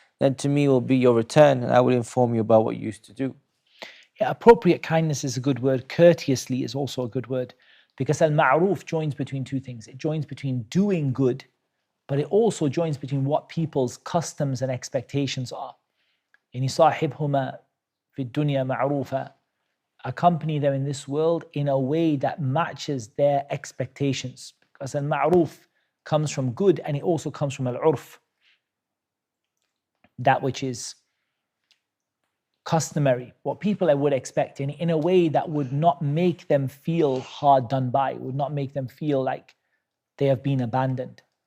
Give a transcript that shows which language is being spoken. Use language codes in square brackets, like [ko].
[en] Then to me will be your return, and I will inform you about what you used to do. Yeah, appropriate kindness is a good word. Courteously is also a good word. Because al-ma'ruf joins between two things. It joins between doing good but it also joins between what people's customs and expectations are. [ar] Yani صاحبهما في الدنيا معروفا. [en] Accompany them in this world in a way that matches their expectations. Because al-ma'ruf comes from good, and it also comes from al-urf, that which is customary, what people would expect, in a way that would not make them feel hard done by, would not make them feel like they have been abandoned.